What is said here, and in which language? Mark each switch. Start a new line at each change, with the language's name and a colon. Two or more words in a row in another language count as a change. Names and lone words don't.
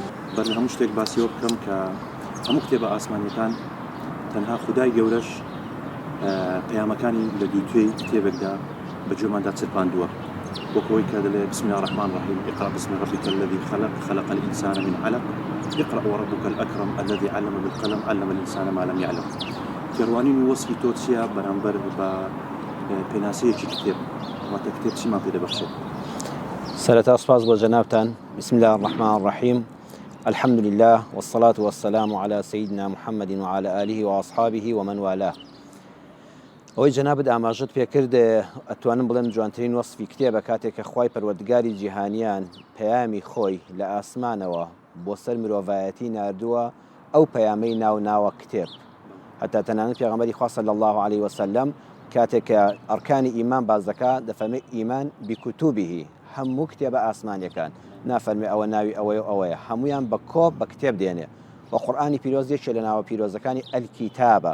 Central Kurdish: بەر هەموو شتێک باسیەوە بکەم کە هەموو کتێبە ئاسمانیەکان تەنها خودای گەورەش پەیامەکانی لە دووتوێی کتێبێکدا بە جۆماندا چرپاندووە وەکەوەی کە دەڵێ
Arabic: بسم الله الرحمن الرحيم اقرأ باسم ربك الذي خلق الإنسان من علق اقرأ وربك الأكرم الذي علم بالقلم علم الإنسان ما لم يعلم
Central Kurdish: کێڕوانین و وەسفی تۆ چیە بەرامبەر بە پێناسەیەکی کتێب واتە کتێب چیمان پێ دەبەخشێت؟ سەرەتا سپاس بۆ جەنابتان.
Arabic: بسم الله الرحمن الرحيم الحمد لله والصلاة والسلام على سيدنا محمد وعلى آله وأصحابه ومن والاه.
Central Kurdish: ئەوەی جەنابت ئاماژەت پێکرد ئەتوانم بڵێم جوانترین وەسفی کتێبە کاتێک کە خوای پەروەردگاری جیهانیان پەیامی خۆی لە ئاسمانەوە بۆ سەر مرۆڤایەتی ناردووە ئەو پەیامەی ناوە کتێب. حتى تەنانەت پێغەمبەری خوا
Arabic: صلی الله عليه وسلم
Central Kurdish: کاتێک کە ئەرکانی ئیمان باز دەکات دەفەرمێ ئیمان بکوتوبه هەموو کتێبە ئاسمانیەکان نافەرمێ ئەوە ناوی ئەوەیە ئەوەیە هەمویان بە کۆب بە کتێب دێنێ و قورئانی پیرۆز یەکێک لە ناوە پیرۆزەکانی ئەلکیتابە.